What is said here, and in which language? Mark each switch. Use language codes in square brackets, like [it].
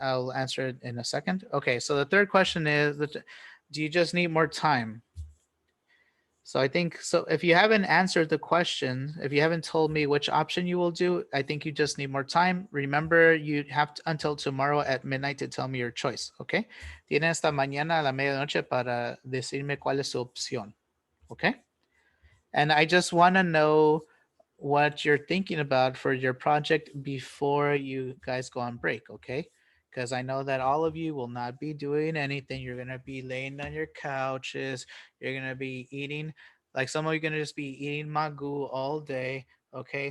[en] I'll answer it in a second. Okay. So the third question is that do you just need more time? So I think so. If you haven't answered the question, if you haven't told me which option you will do, I think you just need more time. Remember, you have until tomorrow at midnight to tell me your choice. Okay. [es] Tiene hasta mañana a la medianoche para decirme cuál es su opción. [en] Okay. And I just want to know what you're thinking about for your project before you guys go on break, okay? Because I know that all of you will not be doing anything. You're going to be laying on your couches. You're going to be eating, like some of you are going to just be eating magu all day, okay?